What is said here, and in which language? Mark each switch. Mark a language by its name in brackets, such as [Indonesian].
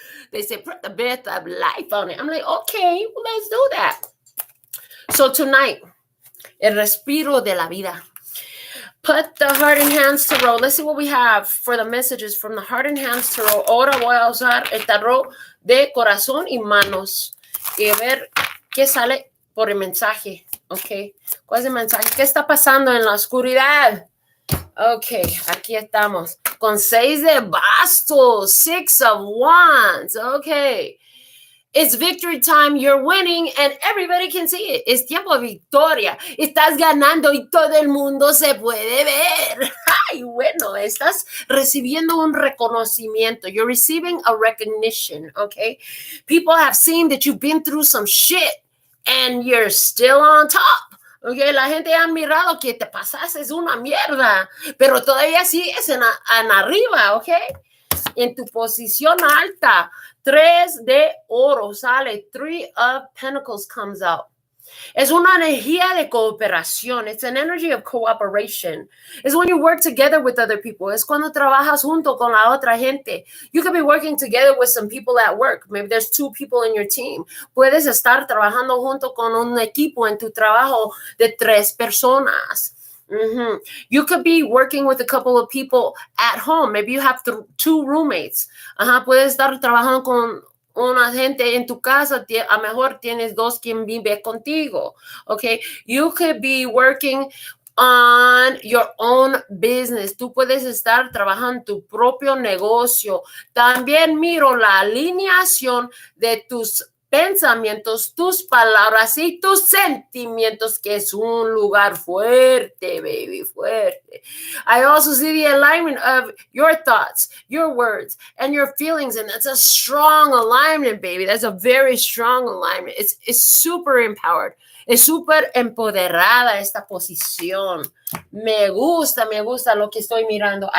[English] They say, put the breath of life on it. I'm like, okay, well, let's do that. So tonight, [Spanish] el respiro de la vida. [English] Put the Heart and Hands Tarot. Let's see what we have for the messages from the Heart and Hands Tarot. [Spanish] Ahora voy a usar el tarot de corazón y manos. Y a ver qué sale por el mensaje. Ok. ¿Cuál es el mensaje? ¿Qué está pasando en la oscuridad? Ok, aquí estamos. Con 6 de bastos, [English] 6 of wands. [Spanish] Okay. [English] It's victory time. You're winning and everybody can see it. [Spanish] Es tiempo de victoria. Estás ganando y todo el mundo se puede ver. Ay, bueno, estás recibiendo un reconocimiento. [English] You're receiving a recognition, okay? People have seen that you've been through some shit and you're still on top. [Spanish] Okay, la gente ha mirado que te pasaste una mierda, pero todavía sigues en arriba, ok, en tu posición alta. 3 de oro sale, [English] 3 of Pentacles comes out. [Spanish] Es una energía de cooperación. [English] It's an energy of cooperation. It's when you work together with other people. [Spanish] Es cuando trabajas junto con la otra gente. [English] You could be working together with some people at work. Maybe there's 2 people in your team. [Spanish] Puedes estar trabajando junto con un equipo en tu trabajo de 3 personas. Mm-hmm. [English] You could be working with a couple of people at home. Maybe you have 2 roommates. [Spanish] Puedes estar trabajando con una gente en tu casa, a lo mejor tienes 2 quien vive contigo, okay? [English] You could be working on your own business. [Spanish] Tú puedes estar trabajando tu propio negocio. También miro la alineación de tus pensamientos, tus palabras y tus sentimientos, que es un lugar fuerte, baby, fuerte. [English] I also see the alignment of your thoughts, your words, and your feelings, and that's a strong alignment, baby. That's a very strong alignment. It's super empowered. [Spanish] Es súper empoderada esta posición. Me gusta lo que estoy mirando.